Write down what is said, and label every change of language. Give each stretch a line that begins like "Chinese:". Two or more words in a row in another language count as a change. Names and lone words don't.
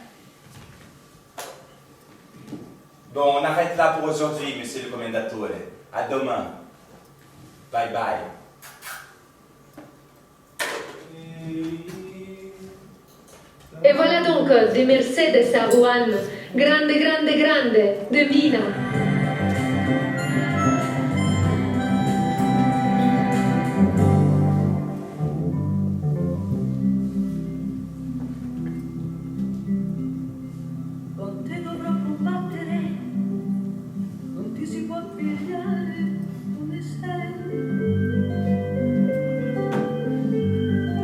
French: Bon, on arrête là pour aujourd'hui, monsieur le commendatore. À demain. Bye bye. Et voilà donc de Mercedes à Rouen, grande, grande, grande, de Mina.
Italian: Con te dovrò combattere, non ti si può pigliare come sei.